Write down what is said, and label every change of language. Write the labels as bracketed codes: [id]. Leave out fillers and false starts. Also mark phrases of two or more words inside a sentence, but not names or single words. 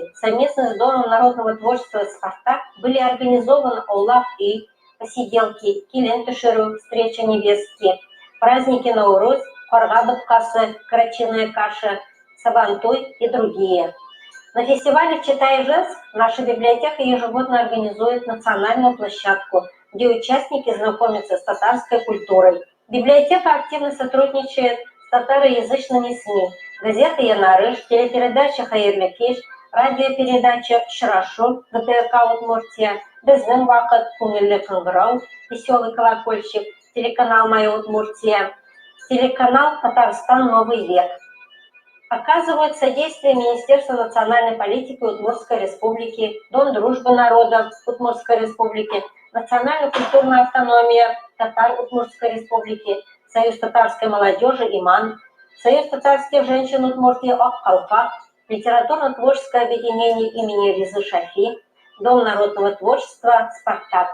[ru] Совместно с Домом народного творчества «Спартак» были организованы Оллах и посиделки, Килен-Тышеру, встреча невестки, праздники Науруз, Хоргабыткасы, Карачиная каша, Сабантуй и другие. На фестивале «Читай жест» наша библиотека ежегодно организует национальную площадку, где участники знакомятся с татарской культурой. Библиотека активно сотрудничает с татароязычными СМИ, газета «Янарыш», телепередача «Хайырлы кеш», радиопередача «Шырашу», ГТРК «Удмуртия», «Безнен вакыт», «Кумиллы кынгырау», «Веселый колокольчик», телеканал «Моя Удмуртия», телеканал «Татарстан. Новый век». Оказывают содействие Министерства национальной политики Удмуртской республики, Дом дружбы народов Удмуртской республики, Национальная культурная автономия Татар Удмуртской республики, Союз татарской молодежи «Иман», Союз татарских женщин Удмуртии «Ак-Калфак», Литературно-творческое объединение имени Ризы Шафи, Дом народного творчества «Спартак».